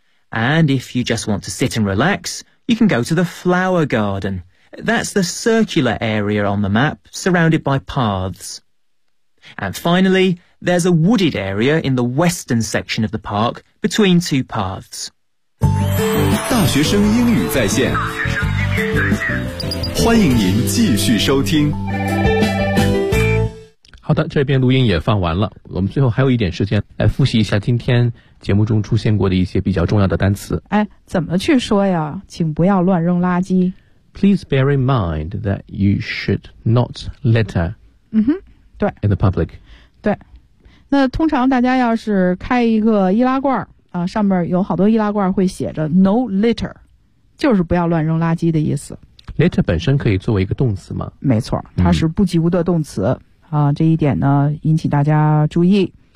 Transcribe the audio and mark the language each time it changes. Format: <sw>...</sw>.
<en>And if you just want to sit and relax, you can go to the flower garden. That's the circular area on the map, surrounded by paths. And finally, there's a wooded area in the western section of the park, between two paths.</en> <zh>大学生英语在线欢迎您继续收听。好的，这边录音也放完了，我们最后还有一点时间来复习一下今天节目中出现过的一些比较重要的单词。哎，怎么去说呀？请不要乱扔垃圾。</zh> <en>Please bear in mind that you should not litter.</en> <zh>嗯哼，对。</zh> <en>In the public.</en> <zh>对。那通常大家要是开一个易拉罐啊，上面有好多易拉罐会写着</zh> <en>"No litter"，</en> <zh>就是不要乱扔垃圾的意思。 Litter 本身可以作为一个动词吗？没错，它是不及物的动词啊，这一点呢引起大家注意。</zh>